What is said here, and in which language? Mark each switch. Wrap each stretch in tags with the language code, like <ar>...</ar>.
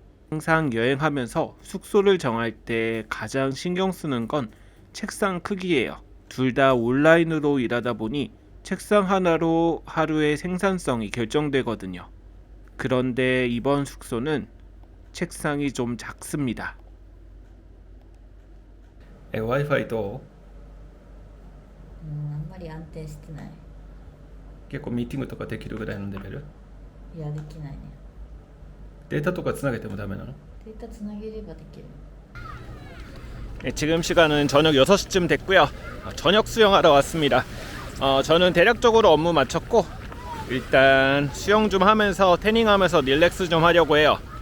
<ko>항상 여행하면서 숙소를 정할 때 가장 신경 쓰는 건 책상 크기예요. 둘 다 온라인으로 일하다 보니 책상 하나로 하루의 생산성이 결정되거든요. 그런데 이번 숙소는 책상이 좀 작습니다. 와이파이 도</ko> <ja>あんまり安定してない。結構ミーティングとかできるぐらいのレベル？いや、できないね。データとかつなげてもダメなの？データつなげればできる。</ja> <ko>지금 시간은 저녁 6시쯤 됐고요. 저녁 수영하러 왔습니다. 저는 대략적으로 업무 마쳤고 일단 수영 좀 하면서 태닝하면서 릴렉스 좀 하려고 해요.</ko>